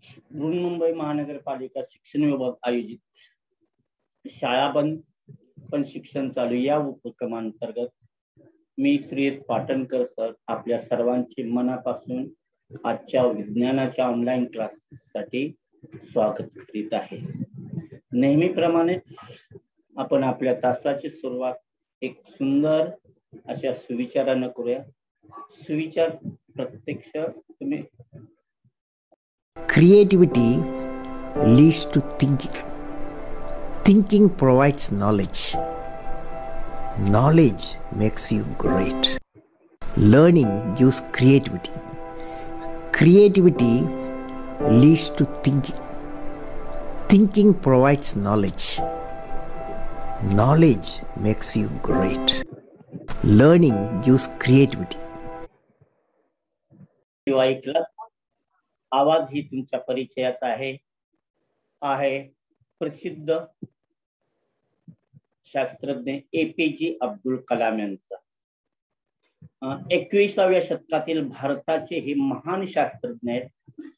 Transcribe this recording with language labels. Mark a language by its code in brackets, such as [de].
[mr] बृहन्मुंबई महानगरपालिका शिक्षण विभाग आयोजित शाळा बंद पण शिक्षण चालू या उपक्रमांतर्गत मी श्री पाटणकर सर आपल्या सर्वांचे मनापासून आजच्या विज्ञानाच्या ऑनलाईन क्लाससाठी स्वागत करीत आहे। नेहमीप्रमाणे आपण आपल्या तासाची सुरुवात एक सुंदर अशा सुविचारानं करूया। सुविचार प्रत्यक्ष तुम्ही [en] Creativity leads to thinking. Thinking provides knowledge. Knowledge makes you great. Learning gives creativity. Creativity leads to thinking. Thinking provides knowledge. Knowledge makes you great. Learning gives creativity. [mr] आवाज ही तुमच्या परिचयाचा आहे प्रसिद्ध शास्त्रज्ञ APJ अब्दुल कलाम यांचा। 21व्या शतकातील भारताचे हे महान शास्त्रज्ञ आहेत।